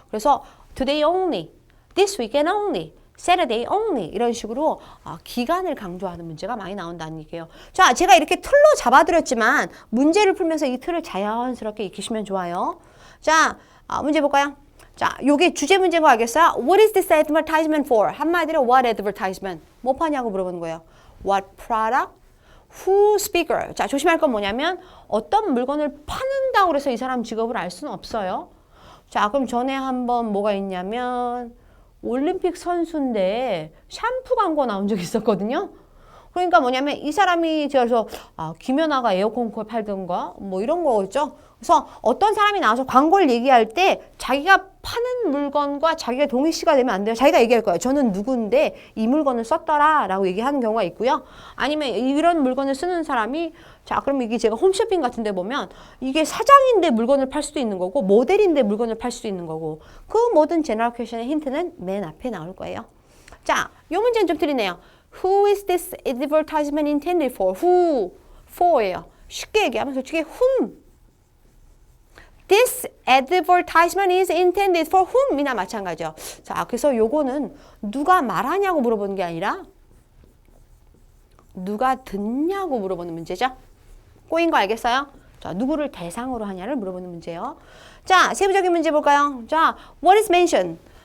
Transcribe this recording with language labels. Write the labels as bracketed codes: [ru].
[ko] 그래서 [en] today only, this weekend only, Saturday only [ko] 이런 식으로 기간을 강조하는 문제가 많이 나온다는 얘기예요. 자, 제가 이렇게 틀로 잡아드렸지만 문제를 풀면서 이 틀을 자연스럽게 익히시면 좋아요. 자, 문제 볼까요? 자, 요게 주제 문제인 거 알겠어요? [en] What is this advertisement for? [ko] 한마디로 [en] what advertisement? [ko] 뭐 파냐고 물어보는 거예요. [en] What product? Who speaker? [ko] 자, 조심할 건 뭐냐면 어떤 물건을 파는다고 해서 이 사람 직업을 알 수는 없어요. 자, 그럼 전에 한번 뭐가 있냐면 올림픽 선수인데 샴푸 광고 나온 적이 있었거든요. 그러니까 뭐냐면 이 사람이 그래서 김연아가 에어컨 팔던가 뭐 이런 거겠죠. 그래서 어떤 사람이 나와서 광고를 얘기할 때 자기가 파는 물건과 자기가 동일시가 되면 안 돼요. 자기가 얘기할 거예요. 저는 누구인데 이 물건을 썼더라 라고 얘기하는 경우가 있고요. 아니면 이런 물건을 쓰는 사람이 자, 그럼 이게 제가 홈쇼핑 같은 데 보면 이게 사장인데 물건을 팔 수도 있는 거고 모델인데 물건을 팔 수도 있는 거고 그 모든 제너럴 퀘션의 힌트는 맨 앞에 나올 거예요. 자, 이 문제는 좀 틀리네요. [en] Who is this advertisement intended for? Who? for예요. [ko] 쉽게 얘기하면 솔직히 whom? [en] This advertisement is intended for whom? [ko] 이나 마찬가지죠. 자, 그래서 요거는 누가 말하냐고 물어보는 게 아니라 누가 듣냐고 물어보는 문제죠. 꼬인 거 알겠어요? 자, 누구를 대상으로 하냐를 물어보는 문제예요. 자, 세부적인 문제 볼까요? [en] 자, what is mentioned?